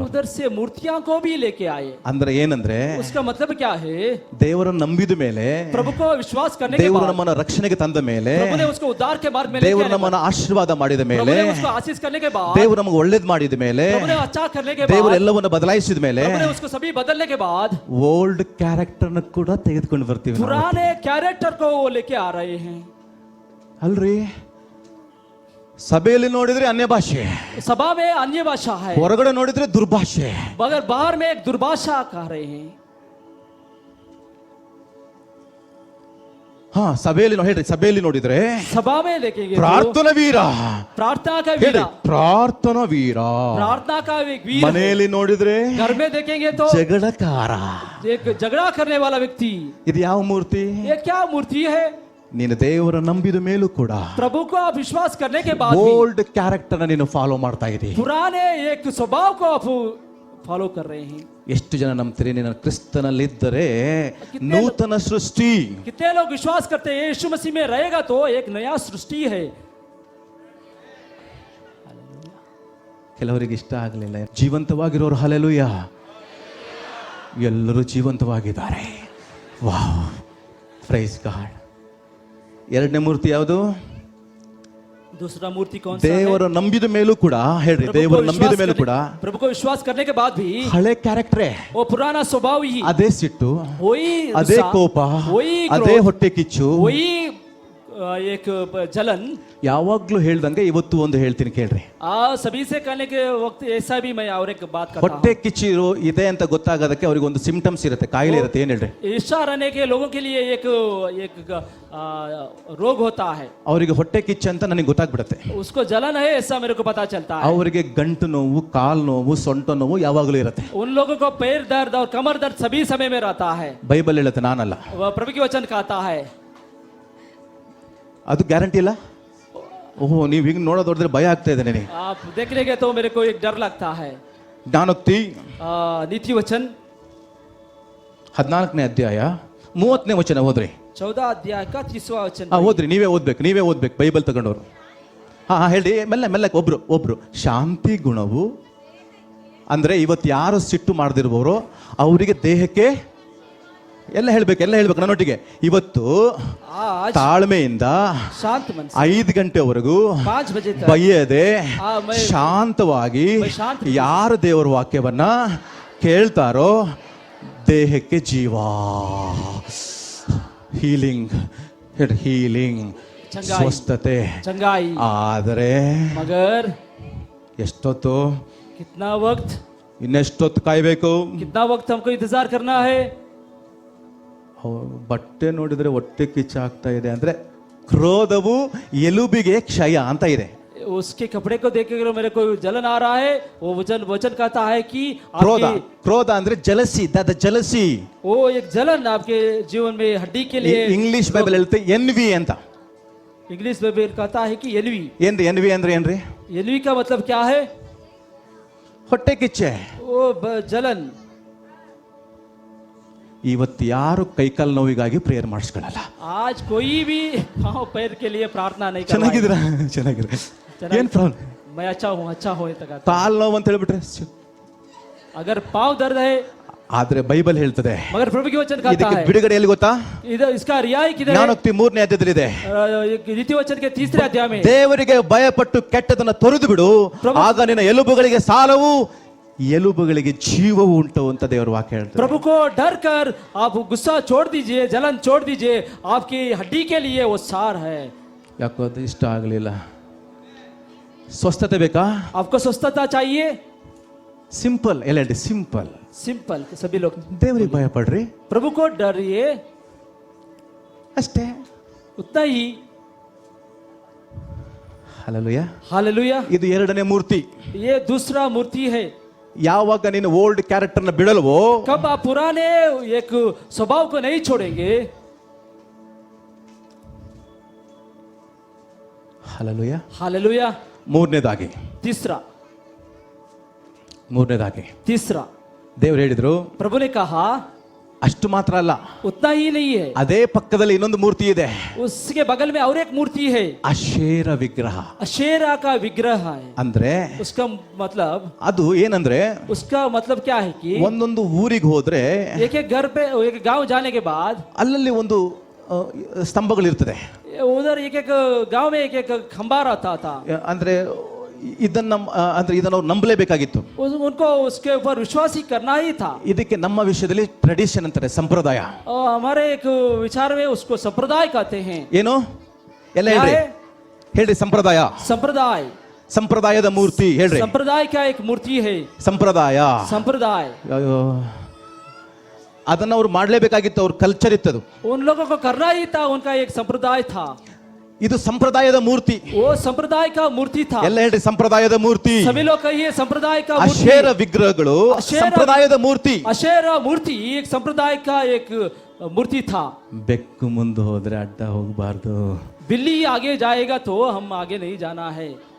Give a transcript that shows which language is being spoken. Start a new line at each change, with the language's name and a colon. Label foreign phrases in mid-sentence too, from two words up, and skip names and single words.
Hindi: उधर से मूर्तियां को भी लेके आए.
Kannada: ಅಂದ್ರೆ ಏನಂದ್ರೆ
Hindi: उसका मतलब क्या है?
Kannada: ದೇವರನ್ನು ನಂಬಿದ ಮೇಲೆ,
Hindi: प्रभु को विश्वास करने के
Kannada: ದೇವರು
Hindi: बाद,
Kannada: ನಮ್ಮನ್ನ ರಕ್ಷಣೆಗೆ ತಂದ ಮೇಲೆ,
Hindi: प्रभु ने उसको उद्धार के मार्ग में लेके
Kannada: ದೇವರು
Hindi: आने
Kannada: ನಮ್ಮನ್ನ ಆಶೀರ್ವಾದ ಮಾಡಿದ
Hindi: प्रभु
Kannada: ಮೇಲೆ,
Hindi: ने उसको आशीष करने के बाद,
Kannada: ದೇವರು ನಮಗೆ ಒಳ್ಳೇದ್ ಮಾಡಿದ ಮೇಲೆ,
Hindi: प्रभु ने अच्छा करने के
Kannada: ದೇವರು
Hindi: बाद,
Kannada: ಎಲ್ಲವನ್ನ ಬದಲಾಯಿಸಿದ ಮೇಲೆ,
Hindi: प्रभु ने उसको सभी बदलने के बाद
English: old character
Kannada: ಕೂಡ ತೆಗೆದುಕೊಂಡು ಬರ್ತೀವಿ ನಾವು.
Hindi: पुराने कैरेक्टर को वो लेके आ रहे हैं.
Kannada: ಅಲ್ರಿ, ಸಭೆಯಲ್ಲಿ ನೋಡಿದ್ರೆ ಅನ್ಯ ಭಾಷೆ,
Hindi: सभा में अन्य भाषा है,
Kannada: ಹೊರಗಡೆ ನೋಡಿದ್ರೆ ದುರ್ಭಾಷೆ.
Hindi: मगर बाहर में एक दुर्भाषा कह रहे हैं.
Kannada: ಹಾ, ಸಭೆಯಲ್ಲಿ ಹೇಳ್ರಿ, ಸಭೆಯಲ್ಲಿ ನೋಡಿದ್ರೆ
Hindi: सभा में देखेंगे तो
Kannada: ಪ್ರಾರ್ಥನಾ ವೀರ,
Hindi: प्रार्थना का
Kannada: ಹೇಳ್ರಿ,
Hindi: वीरा,
Kannada: ಪ್ರಾರ್ಥನಾ ವೀರ.
Hindi: प्रार्थना का एक वीर है.
Kannada: ಮನೆಯಲ್ಲಿ ನೋಡಿದ್ರೆ
Hindi: घर में देखेंगे तो
Kannada: ಜಗಳಕಾರ.
Hindi: एक झगड़ा करने वाला व्यक्ति.
Kannada: ಇದು ಯಾವ ಮೂರ್ತಿ?
Hindi: ये क्या मूर्ति है?
Kannada: ನೀನು ದೇವರ ನಂಬಿದ ಮೇಲೂ ಕೂಡ
Hindi: प्रभु को आप विश्वास करने के बाद भी
English: old character
Kannada: ನೀನು ಫಾಲೋ ಮಾಡ್ತಾ ಇದ್ದೀರಿ.
Hindi: पुराने एक स्वभाव को आप फॉलो कर रहे हैं.
Kannada: ಎಷ್ಟು ಜನ ನಂಬ್ತೀರಿ? ನೀನು ಕ್ರಿಸ್ತನಲ್ಲಿದ್ದರೆ ನೂತನ ಸೃಷ್ಟಿ.
Hindi: कितने लोग विश्वास करते हैं यीशु मसीह में रहेगा तो एक नया सृष्टि है.
Kannada: ಕೆಲವರಿಗೆ ಇಷ್ಟ ಆಗಲಿಲ್ಲ. ಜೀವಂತವಾಗಿರೋರು ಹಲ್ಲೆಲೂಯ, ಎಲ್ಲರೂ ಜೀವಂತವಾಗಿದ್ದಾರೆ. ವಾವ್,
English: praise God.
Kannada: ಎರಡನೇ ಮೂರ್ತಿ ಯಾವುದು?
Hindi: दूसरा मूर्ति कौन सा है?
Kannada: ದೇವರ ನಂಬಿದ ಮೇಲೂ ಕೂಡ, ಹೇಳ್ರಿ, ದೇವರ ನಂಬಿದ ಮೇಲೂ ಕೂಡ
Hindi: प्रभु को विश्वास करने के बाद भी
Kannada: ಹಳೆ ಕ್ಯಾರೆಕ್ಟರೇ,
Hindi: वो पुराना स्वभाव ही,
Kannada: ಅದೇ ಸಿಟ್ಟು,
Hindi: वही
Kannada: ಅದೇ
Hindi: गुस्सा,
Kannada: ಕೋಪ,
Hindi: वही
Kannada: ಅದೇ
Hindi: क्रोध,
Kannada: ಹೊಟ್ಟೆ ಕಿಚ್ಚು.
Hindi: वही एक जलन.
Kannada: ಯಾವಾಗ್ಲೂ ಹೇಳ್ದಂಗೆ ಇವತ್ತು ಒಂದು ಹೇಳ್ತೀನಿ ಕೇಳ್ರಿ.
Hindi: सभी से कहने के वक्त ऐसा भी मैं और एक बात करता
Kannada: ಹೊಟ್ಟೆ
Hindi: हूँ.
Kannada: ಕಿಚ್ಚು ಇದೆ ಅಂತ ಗೊತ್ತಾಗೋದಕ್ಕೆ ಅವ್ರಿಗೆ ಒಂದು ಸಿಂಪ್ಟಮ್ಸ್ ಇರುತ್ತೆ, ಕಾಯಿಲೆ ಇರುತ್ತೆ. ಏನ್ ಹೇಳ್ರಿ?
Hindi: ईर्ष्या रहने के लोगों के लिए एक एक रोग होता है.
Kannada: ಅವರಿಗೆ ಹೊಟ್ಟೆ ಕಿಚ್ಚು ಅಂತ ನನಗೆ ಗೊತ್ತಾಗ್ಬಿಡುತ್ತೆ.
Hindi: उसको जलन है ऐसा मेरे को पता चलता है.
Kannada: ಅವರಿಗೆ ಗಂಟು ನೋವು, ಕಾಲು ನೋವು, ಸೊಂಟ ನೋವು ಯಾವಾಗಲೂ ಇರುತ್ತೆ.
Hindi: उन लोगों को पैर दर्द और कमर दर्द सभी समय में रहता है.
Kannada: ಬೈಬಲ್ ಹೇಳುತ್ತೆ, ನಾನಲ್ಲ.
Hindi: वह प्रभु की वचन कहता है.
Kannada: ಅದು ಗ್ಯಾರಂಟಿ ಇಲ್ಲ. ಓಹೋ, ನೀವು ಹಿಂಗ್ ನೋಡೋದೋಡಿದ್ರೆ ಭಯ ಆಗ್ತಾ ಇದೆ ನನಗೆ.
Hindi: आप देख लेंगे तो मेरे को एक डर लगता है.
Kannada: ಜ್ಞಾನೋಕ್ತಿ
Hindi: नीति वचन
Kannada: 14ನೇ ಅಧ್ಯಾಯ 30ನೇ ವಚನ ಓದ್ರಿ.
Hindi: 14 अध्याय का 30वां वचन.
Kannada: ಓದ್ರಿ, ನೀವೇ ಓದ್ಬೇಕು ಬೈಬಲ್ ತಗೊಂಡವ್ರು. ಹಾ, ಹೇಳಿ, ಮೆಲ್ಲ. ಒಬ್ರು ಶಾಂತಿ ಗುಣವು ಅಂದ್ರೆ ಇವತ್ತು ಯಾರು ಸಿಟ್ಟು ಮಾಡದಿರುವವರು ಅವರಿಗೆ ದೇಹಕ್ಕೆ ಎಲ್ಲ ಹೇಳ್ಬೇಕು ನನ್ನೊಟ್ಟಿಗೆ. ಇವತ್ತು
Hindi: आज
Kannada: ತಾಳ್ಮೆಯಿಂದ
Hindi: शांत मन से
Kannada: 5 ಗಂಟೆವರೆಗೂ
Hindi: 5 बजे तक
Kannada: ಬೈಯದೆ
Hindi: मैं
Kannada: ಶಾಂತವಾಗಿ ಶಾಂತ ಯಾರು ದೇವರ ವಾಕ್ಯವನ್ನ ಕೇಳ್ತಾರೋ ದೇಹಕ್ಕೆ ಜೀವ, ಹೀಲಿಂಗ್, ಚಂಗಾಯಿ, ಸ್ವಸ್ಥತೆ.
Hindi: चंगाई.
Kannada: ಆದರೆ
Hindi: मगर
Kannada: ಎಷ್ಟೊತ್ತು,
Hindi: कितना वक्त,
Kannada: ಇನ್ನೆಷ್ಟೊತ್ತು ಕಾಯ್ಬೇಕು?
Hindi: कितना वक्त हमको इंतजार करना है?
Kannada: ಬಟ್ಟೆ ನೋಡಿದ್ರೆ ಹೊಟ್ಟೆ ಕಿಚ್ಚಾಗ್ತಾ ಇದೆ ಅಂದ್ರೆ ಕ್ರೋಧವು ಎಲುಬಿಗೆ ಕ್ಷಯ ಅಂತ ಇದೆ.
Hindi: उसके कपड़े को देख कर मेरे को जलन आ रहा है. वो वचन कहता है कि
Kannada: ಕ್ರೋಧ ಅಂದ್ರೆ
English: jealousy, jealousy.
Hindi: वो एक जलन आपके जीवन में हड्डी के लिए.
English: English Bible
Kannada: ಹೇಳುತ್ತೆ ಎನ್ವಿ ಅಂತ.
English: English Bible
Hindi: कहता है कि एनवी.
Kannada: ಎನ್ವಿ ಅಂದ್ರೆ ಏನ್ರಿ?
Hindi: एनवी का मतलब क्या है?
Kannada: ಹೊಟ್ಟೆ ಕಿಚ್ಚೆ,
Hindi: वो जलन.
Kannada: ಇವತ್ತು ಯಾರು ಕೈಕಾಲು ನೋವಿಗಾಗಿ ಪ್ರೇಯರ್ ಮಾಡಿಸ್ಕೊಳ್ಳಲ್ಲ.
Hindi: आज कोई भी पाँव पैर के लिए प्रार्थना नहीं करता.
Kannada: ಚೆನ್ನಾಗಿದ್ರೆ ಏನ್ ಪ್ರಾಬ್ಲಮ್?
Hindi: मैं अच्छा हूँ
Kannada: ಕಾಲು ನೋವು ಅಂತ ಹೇಳ್ಬಿಟ್ರೆ.
Hindi: अगर पाँव दर्द है,
Kannada: ಆದ್ರೆ ಬೈಬಲ್ ಹೇಳ್ತದೆ
Hindi: मगर प्रभु की वचन कहता
Kannada: ಇದಕ್ಕೆ
Hindi: है
Kannada: ಬಿಡುಗಡೆ ಎಲ್ಲಿ ಗೊತ್ತಾ?
Hindi: इधर इसका रियाई किधर है?
Kannada: ಜ್ಞಾನೋಕ್ತಿ 3ನೇ ಅಧ್ಯಾಯದಲ್ಲಿದೆ.
Hindi: नीति वचन के 3रे अध्याय में
Kannada: ದೇವರಿಗೆ ಭಯಪಟ್ಟು ಕೆಟ್ಟದನ್ನ ತೊರೆದು ಬಿಡು, ಆಗ ನಿನ್ನ ಎಲುಬುಗಳಿಗೆ ಸಾಲವು, ಎಲುಬುಗಳಿಗೆ ಜೀವವು ಉಂಟು ಅಂತ ದೇವರ ವಾಕ್ಯ ಹೇಳ್ತಾರೆ.
Hindi: प्रभु को डर कर आप गुस्सा छोड़ दीजिए, जलन छोड़ दीजिए, आपकी हड्डी के लिए वो सार है.
Kannada: ಯಾಕೋ ಅದು ಇಷ್ಟ ಆಗಲಿಲ್ಲ. ಸ್ವಸ್ಥತೆ ಬೇಕಾ?
Hindi: आपको स्वस्थता चाहिए?
Kannada: ಸಿಂಪಲ್, ಎಲ್ಲ ಸಿಂಪಲ್.
Hindi: सिंपल सभी लोग
Kannada: ದೇವರಿಗೆ ಭಯ ಪಡ್ರಿ,
Hindi: प्रभु को डरिए,
Kannada: ಅಷ್ಟೇ.
Hindi: उतना ही.
Kannada: ಹಲ್ಲೆಲೂಯಾ,
Hindi: हालेलुया.
Kannada: ಇದು ಎರಡನೇ ಮೂರ್ತಿ.
Hindi: ये दूसरा मूर्ति है.
Kannada: ಯಾವಾಗ ನೀನು
English: old character
Kannada: ಬಿಡಲ್ವೋ,
Hindi: कब आप पुराने एक स्वभाव को नहीं छोड़ेंगे.
Kannada: ಹಲ್ಲೆಲೂಯಾ.
Hindi: हालेलुया.
Kannada: ಮೂರನೇದಾಗಿ
Hindi: तीसरा
Kannada: ದೇವರು ಹೇಳಿದ್ರು,
Hindi: प्रभु ने कहा
Kannada: ಅಷ್ಟು ಮಾತ್ರ ಅಲ್ಲ,
Hindi: उतना ही नहीं है,
Kannada: ಅದೇ ಪಕ್ಕದಲ್ಲಿ ಇನ್ನೊಂದು ಮೂರ್ತಿ ಇದೆ,
Hindi: उसके बगल में और एक मूर्ति है,
Kannada: ಅಶೇರ ವಿಗ್ರಹ.
Hindi: अशेरा का विग्रह है.
Kannada: ಅಂದ್ರೆ
Hindi: उसका मतलब,
Kannada: ಅದು ಏನಂದ್ರೆ
Hindi: उसका मतलब क्या है कि
Kannada: ಒಂದೊಂದು ಊರಿಗೆ ಹೋದ್ರೆ
Hindi: एक एक घर पे, एक गांव जाने के बाद
Kannada: ಅಲ್ಲಲ್ಲಿ ಒಂದು ಸ್ತಂಭಗಳಿರ್ತದೆ.
Hindi: उधर एक एक गांव में एक एक खंबा रहता था.
Kannada: ಅಂದ್ರೆ ಇದನ್ನ ಅಂದ್ರೆ ಇದನ್ನ ಅವ್ರು ನಂಬಲೇಬೇಕಾಗಿತ್ತು.
Hindi: उनको उसके ऊपर विश्वास ही करना ही था.
Kannada: ಇದಕ್ಕೆ ನಮ್ಮ ವಿಷಯದಲ್ಲಿ ಟ್ರೆಡಿಷನ್ ಅಂತಾರೆ, ಸಂಪ್ರದಾಯ.
Hindi: हमारे एक विचार में उसको संप्रदाय कहते हैं.
Kannada: ಏನು ಎಲ್ಲ ಹೇಳ್ರಿ, ಹೇಳ್ರಿ ಸಂಪ್ರದಾಯ.
Hindi: संप्रदाय,
Kannada: ಸಂಪ್ರದಾಯದ ಮೂರ್ತಿ ಹೇಳ್ರಿ.
Hindi: संप्रदाय का एक मूर्ति है,
Kannada: ಸಂಪ್ರದಾಯ.
Hindi: संप्रदाय.
Kannada: ಅಯ್ಯೋ, ಅದನ್ನ ಅವ್ರು ಮಾಡ್ಲೇಬೇಕಾಗಿತ್ತು, ಅವ್ರ ಕಲ್ಚರ್ ಇತ್ತದು.
Hindi: उन लोगों को करना ही था, उनका एक संप्रदाय था.
Kannada: ಇದು ಸಂಪ್ರದಾಯದ ಮೂರ್ತಿ.
Hindi: वो संप्रदाय का मूर्ति था.
Kannada: ಎಲ್ಲ ಹೇಳ್ರಿ ಸಂಪ್ರದಾಯದ ಮೂರ್ತಿ.
Hindi: सभी लोग कहिए संप्रदाय का मूर्ति.
Kannada: ಅಶೇರ ವಿಗ್ರಹಗಳು ಸಂಪ್ರದಾಯದ ಮೂರ್ತಿ.
Hindi: अशेरा मूर्ति एक संप्रदाय का एक मूर्ति था.
Kannada: ಬೆಕ್ಕು ಮುಂದೆ ಹೋದ್ರೆ ಅಡ್ಡ ಹೋಗಬಾರ್ದು.
Hindi: बिल्ली आगे जाएगा तो हम आगे नहीं जाना है.